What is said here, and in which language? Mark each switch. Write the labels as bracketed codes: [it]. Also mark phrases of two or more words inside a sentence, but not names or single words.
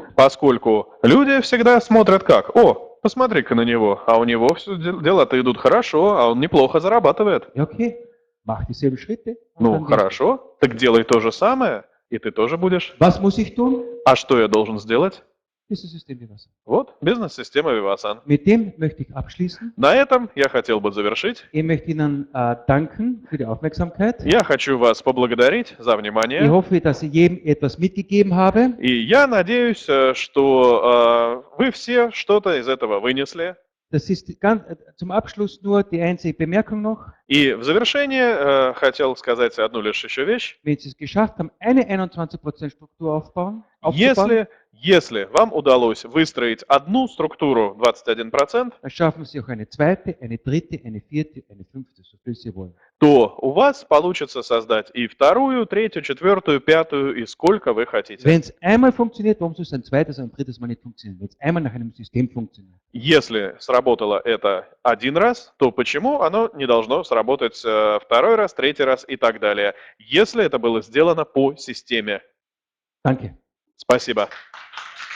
[ru] Поскольку люди всегда смотрят как: о, посмотри-ка на него, а у него все дела-то идут хорошо, а он неплохо зарабатывает. [de] Ja, okay, mach dieselben Schritte. und [ru] Ну, [de] dann wirst [ru] хорошо, так делай то же самое, и ты тоже будешь. [de] du. Was muss ich tun? [ru] А что я должен сделать? [de] Dieses System Vivasan. [ru] Вот, бизнес-система Vivasan. [de] Mit dem möchte ich abschließen. [ru] На этом я хотел бы завершить. [de] Ich möchte Ihnen danken für die Aufmerksamkeit. [ru] Я хочу вас поблагодарить за [de] Ich [ru] внимание. [de] hoffe, dass ich jedem etwas mitgegeben habe. [ru] И я надеюсь, что вы все что-то из этого вынесли. [de] Das ist ganz, zum Abschluss nur die einzige Bemerkung noch. [ru] И в завершение хотел сказать одну лишь еще вещь. [de] Wenn Sie es geschafft haben, eine 21% Struktur aufzubauen, [ru] Если вам удалось выстроить одну структуру 21%, [de] dann schaffen Sie auch eine zweite, eine dritte, eine vierte, eine fünfte, so viel Sie wollen. [ru] то у вас получится создать и вторую, третью, четвертую, пятую, и сколько вы хотите. [de] Wenn es einmal funktioniert, warum soll es ein zweites oder ein drittes Mal nicht funktionieren? Wenn es einmal nach einem System funktioniert. [ru] Если сработало это один раз, то почему оно не должно сработать второй раз, третий раз и так далее, если это было сделано по системе? [de] Danke. [ru] Спасибо.